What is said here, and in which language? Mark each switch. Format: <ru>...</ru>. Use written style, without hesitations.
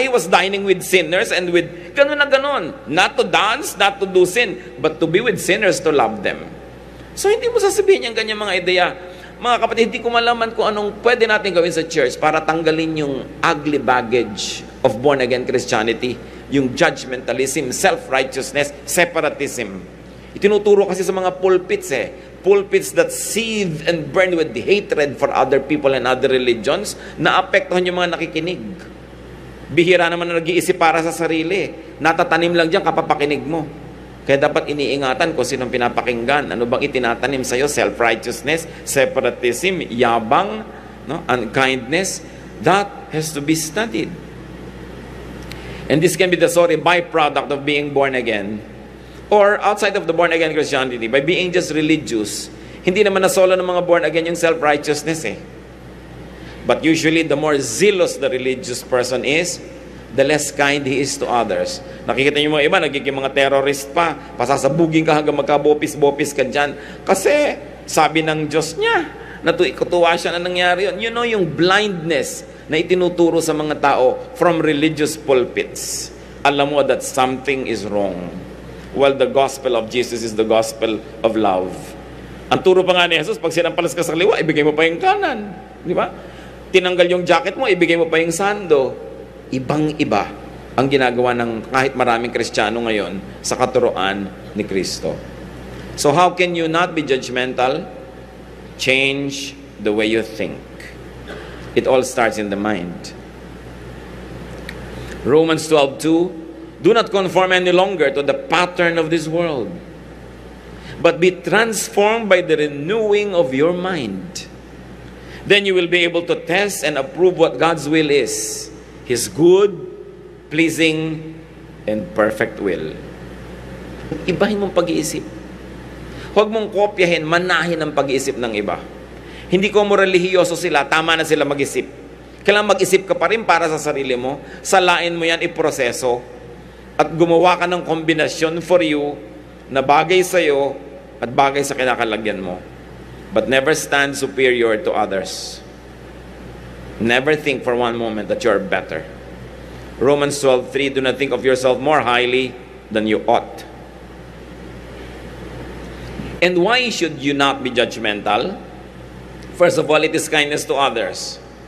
<en>He was dining with sinners and with</en> <tl>ganun na ganun.</tl> <en>Not to dance, not to do sin, but to be with sinners, to love them.</en> <tl>So hindi mo sasabihin yung ganyan mga ideya. Mga kapatid, hindi ko malaman kung anong pwede natin gawin sa church para tanggalin yung</tl> <en>ugly baggage of born-again Christianity,</en> <tl>yung judgmentalism, self-righteousness, separatism. Itinuturo kasi sa mga pulpits</tl> <en>pulpits that seethe and burn with hatred for other people and other religions,</en> <tl>na apektuhan yung mga nakikinig. Bihira naman na nag-iisip para sa sarili. Natatanim lang diyan kapapakinig mo. Kaya dapat iniingatan kung sinong pinapakinggan. Ano bang itinatanim sa'yo?</tl> <en>Self-righteousness, separatism, yabang, no? Unkindness. That has to be studied. And this can be the sorry byproduct of being born again. Or outside of the born-again Christianity, by being just religious,</en> <tl>hindi naman nasolo ng mga born-again yung self-righteousness</tl> <en>But usually, the more zealous the religious person is, the less kind he is to others.</en> <tl>Nakikita niyo mga iba, nagiging mga terrorist pa, pasasabugin ka hanggang magka-bopis-bopis ka dyan. Kasi, sabi ng Diyos niya, natuwa siya na nangyari yun.</tl> <en>You know,</en> <tl>yung blindness na itinuturo sa mga tao</tl> <en>from religious pulpits.</en> <tl>Alam mo</tl> <en>that something is wrong. Well, the gospel of Jesus is the gospel of love.</en> <tl>Ang turo pa nga ni Jesus, pag sinampalas ka sa kaliwa, ibigay mo pa yung kanan. Di ba? Tinanggal yung jacket mo, ibigay mo pa yung sando. Ibang-iba ang ginagawa ng kahit maraming Kristiyano ngayon sa katuroan ni Kristo.</tl> <en>So how can you not be judgmental? Change the way you think. It all starts in the mind. Romans 12:2, do not conform any longer to the pattern of this world, but be transformed by the renewing of your mind. Then you will be able to test and approve what God's will is, His good, pleasing, and perfect will.</en> <tl>Ibahin mong pag-iisip. Huwag mong kopyahin, manahin ang pag-iisip ng iba. Hindi ko mo relihiyoso sila, tama na sila mag-isip. Kailangan mag-isip ka pa rin para sa sarili mo, salain mo yan, iproseso, at gumawa ka ng kombinasyon</tl> <en>for you</en> <tl>na bagay sa iyo at bagay sa kinakalagyan mo.</tl> <en>But never stand superior to others. Never think for one moment that you are better. Romans 12:3, do not think of yourself more highly than you ought. And why should you not be judgmental? First of all, it is kindness to others.</en>